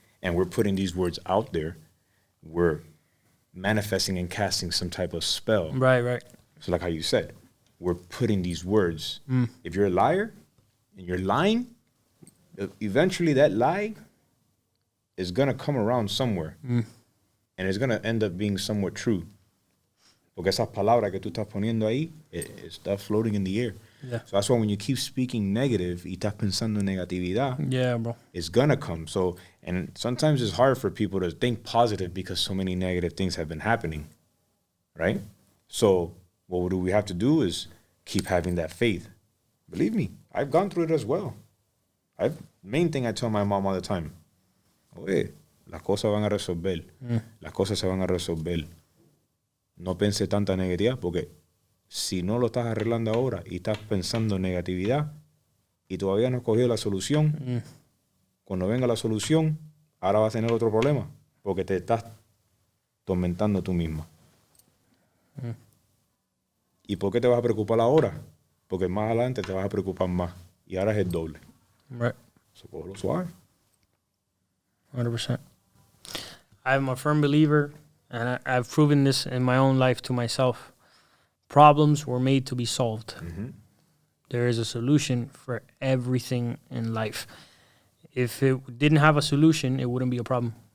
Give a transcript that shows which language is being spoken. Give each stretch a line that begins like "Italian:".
English: And we're putting these words out there, we're manifesting and casting some type of spell. Right. So like how you said, we're putting these words. If you're a liar and you're lying, eventually that lie is going to come around somewhere. And it's going to end up being somewhat true.
Spanish: Porque esa palabra que tú estás poniendo ahí, está
English: floating in the air. Yeah. So that's why when you keep speaking negative
Spanish: y estás pensando en negatividad,
English: bro, it's going to come. So, and sometimes it's hard for people to think positive because so many negative things have been happening, right? So what do we have to do is keep having that faith. Believe me, I've gone through it as well. Main thing I tell my mom all the time,
Spanish: oye, las cosas van a resolver. Las cosas se van a resolver. No pense tanta negatividad porque si no lo estás arreglando ahora y estás pensando en negatividad y todavía no has cogido la solución, cuando venga la solución, ahora vas a tener otro problema porque te estás tormentando tú misma. ¿Y por qué te vas a preocupar ahora? Porque más adelante te vas a preocupar más y ahora es el doble.
English: Right.
Spanish: So, cógelo suave.
English: 100%. I'm a firm believer, and I've proven this in my own life to myself. Problems were made to be solved. There is a solution for everything in life. If it didn't have a solution, it wouldn't be a problem.